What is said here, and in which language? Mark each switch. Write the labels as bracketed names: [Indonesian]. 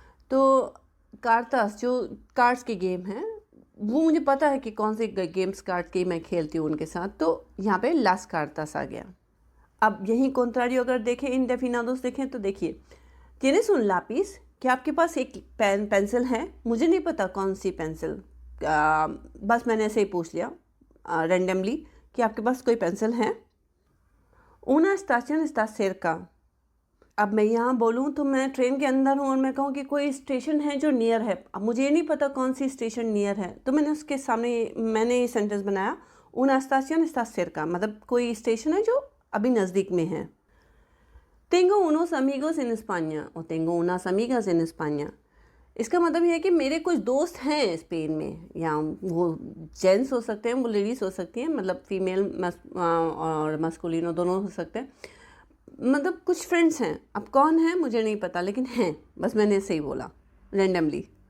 [Hindi] तो कार्तास जो कार्ड्स की गेम है वो मुझे पता है कि कौन से गेम्स कार्ड की मैं खेलती हूँ उनके साथ, तो यहाँ पे लास कार्तास आ गया। अब यहीं कॉन्ट्रारियो अगर देखें, इंडेफिनादोस देखें, तो देखिए [Spanish] tienes un lápiz, [Hindi] क्या आपके पास एक पेंसिल है? मुझे नहीं पता कौन सी पेंसिल, बस मैंने ऐसे ही पूछ लिया रैंडमली कि आपके पास कोई पेंसिल है? [Spanish] Una estación está cerca। [Hindi] अब मैं यहाँ बोलूँ तो मैं ट्रेन के अंदर हूँ और मैं कहूँ कि कोई स्टेशन है जो नियर है। अब मुझे ये नहीं पता कौन सी स्टेशन नियर है, तो मैंने उसके सामने मैंने ये सेंटेंस बनाया, [Spanish] una estación está cerca, [Hindi] मतलब कोई स्टेशन है जो अभी नज़दीक में है। [Spanish] Tengo unos amigos en España [Hindi] और [Spanish] tengo unas amigas en España। [Hindi] इसका मतलब ये है कि मेरे कुछ दोस्त हैं स्पेन में, या वो जेंट्स हो सकते हैं, वो लेडीज़ हो सकती हैं, मतलब फीमेल और मस्कुलिनो दोनों हो सकते हैं, मतलब कुछ फ्रेंड्स हैं। अब कौन है मुझे नहीं पता, लेकिन हैं, बस मैंने ऐसे ही बोला रैंडमली।